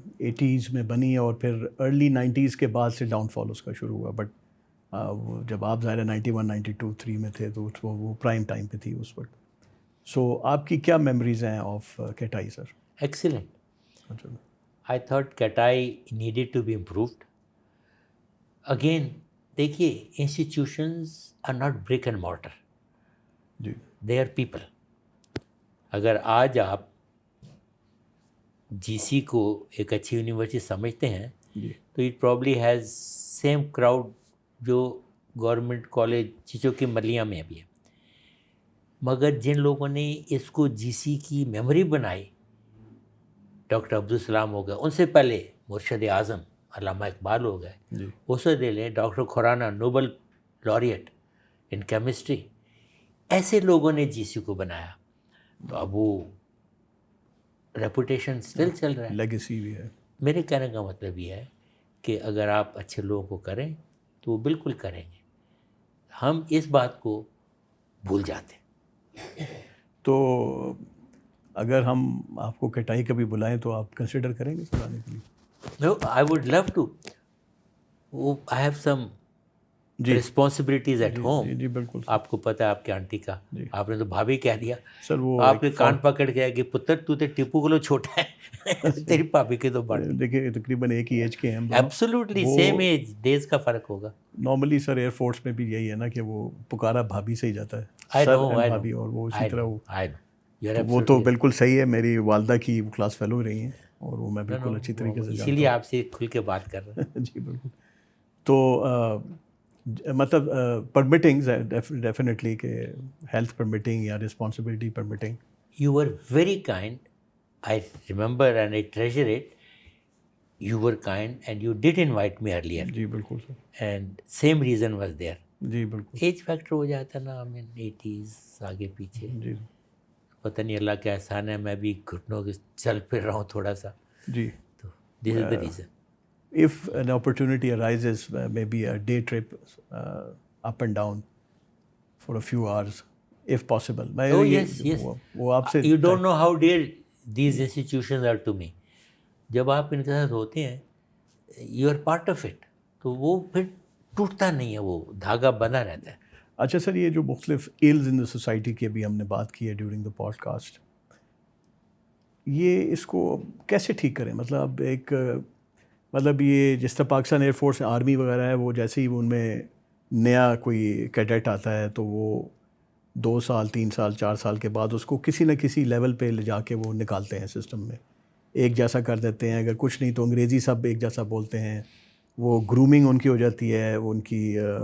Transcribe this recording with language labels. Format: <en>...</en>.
<ur>80s میں بنی اور پھر ارلی 90s کے بعد سے ڈاؤن فال اس کا شروع ہوا. بٹ جب آپ ظاہر ہے 91-92-3 میں تھے تو وہ پرائم ٹائم پہ تھی اس وقت. سو آپ کی کیا میموریز ہیں آف کیٹائی سر؟</ur> <en>Excellent.</en> <ur>اچھا.</ur> <en>I thought Katai needed to be improved. Again, دیکھیے, institutions are not brick and mortar.</en> <ur>جی.</ur> <en>They are people.</en> <ur>اگر آج آپ جی سی کو ایک اچھی یونیورسٹی سمجھتے ہیں جی. تو</ur> <en>it probably has same crowd</en> <ur>جو گورنمنٹ کالج چیچو کی ملیاں میں بھی ہے. مگر جن لوگوں نے اس کو جی سی کی میموری بنائی, ڈاکٹر عبدالسلام ہو گئے, ان سے پہلے مرشد اعظم علامہ اقبال ہو گئے, جی. اسے دے لیں ڈاکٹر کھورانا</ur> <en>Nobel laureate in chemistry,</en> <ur>ایسے لوگوں نے جی سی کو بنایا. تو اب وہ ریپوٹیشن اسٹل چل رہا ہے, لیگیسی بھی ہے. میرے کہنے کا مطلب یہ ہے کہ اگر آپ اچھے لوگوں کو کریں تو وہ بالکل کریں گے. ہم اس بات کو بھول جاتے ہیں. تو اگر ہم آپ کو کٹائی کبھی بلائیں تو آپ کنسیڈر کریں گے سر آنے کے لیے؟</ur> <en>No, I would love to. I have some responsibilities at home.</en> <ur>جی بالکل. آپ کو پتہ ہے آپ کے آنٹی کا, آپ نے تو بھابھی کہہ دیا سر. وہ آپ کے کان پکڑ کے کہ پتر تو ٹیپو کو لو چھوٹا ہے, تیری بھابھی کے تو بڑے. دیکھیے تقریباً ایک ہی ایج کے ہیں ہم. ایبسولوٹلی سیم ایج, ڈیز کا فرق ہوگا. نارملی سر ایئر فورس میں بھی یہی ہے نا کہ وہ پکارا بھابھی سے ہی جاتا ہے, سر اینڈ بھابھی, اور وہ اسی طرح وہ تو بالکل صحیح ہے. میری والدہ کی وہ کلاس فیلو رہی ہیں اور وہ میں بالکل اچھی طریقے سے اسی لیے آپ سے کھل کے بات کر رہے ہیں. جی بالکل. تو مطلب پرمٹنگ ڈیفینیٹلی کہ ہیلتھ پرمٹنگ یا responsibility permitting.</ur> <en>You are very kind, I remember and I treasure it. You were kind and you did invite me earlier.</en> <ur>جی بالکل سر.</ur> <en>And same reason was there.</en> <ur>جی بالکل. ایج فیکٹر ہو جاتا نا, ہمیں 80s آگے پیچھے. جی. پتہ نہیں اللہ کا احسان ہے, میں بھی گھٹنوں کے چل پھر رہا ہوں تھوڑا سا. جی.</ur> <en>تو this is the reason. If an opportunity arises, maybe a day trip up and down for a few hours, if possible. Oh yes, yes.</en> <ur>وہ آپ سے</ur> <en>You don't know how dear these institutions are to me.</en> <ur>جب آپ ان کے ساتھ ہوتے ہیں,</ur> <en>you are part of it.</en> <ur>تو وہ پھر ٹوٹتا نہیں ہے, وہ دھاگا بنا رہتا ہے. اچھا سر, یہ جو مختلف ایلز ان دا سوسائٹی کی ابھی ہم نے بات کی ہے ڈیورنگ دا پوڈ کاسٹ, یہ اس کو کیسے ٹھیک کریں؟ مطلب ایک مطلب یہ جس طرح پاکستان ایئر فورس آرمی وغیرہ ہے, وہ جیسے ہی ان میں نیا کوئی کیڈٹ آتا ہے تو وہ 2 سال 3 سال 4 سال کے بعد اس کو کسی نہ کسی لیول پہ لے جا کے وہ نکالتے ہیں سسٹم میں, ایک جیسا کر دیتے ہیں. اگر کچھ نہیں تو انگریزی سب ایک جیسا بولتے ہیں, وہ گرومنگ ان کی ہو جاتی ہے, وہ ان کی</ur>